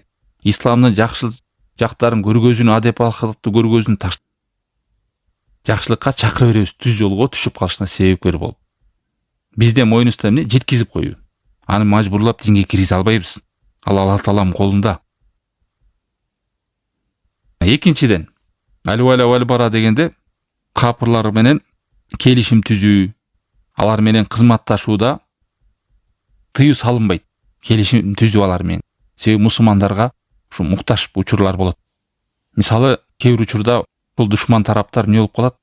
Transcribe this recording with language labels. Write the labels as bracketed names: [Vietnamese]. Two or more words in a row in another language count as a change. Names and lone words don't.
[Kyrgyz] Исламдын жакшы жактарын көргөзүүнү, адеп акылыкты көргөзүүнү жакшылыкка чакыра беребиз, түз жолго түшүп калышына себепкер болуп. Бизде мойнубузда эмне? Жеткизип коюу. Аны мажбурлап динге киргизе албайбыз. Ал Аллах Тааланын колунда. Экинчиден, [Arabic] الولاء والبراء [Kyrgyz] дегенде капырлар менен келишим түзүү, алар менен кызматташууда тыюу салынбайт. Келишим түзүү алар менен. Себеби мусулмандарга ушу муктаж учурлар болот. Мисалы, кээ бир учурда бул душман тараптар эмне болуп калат?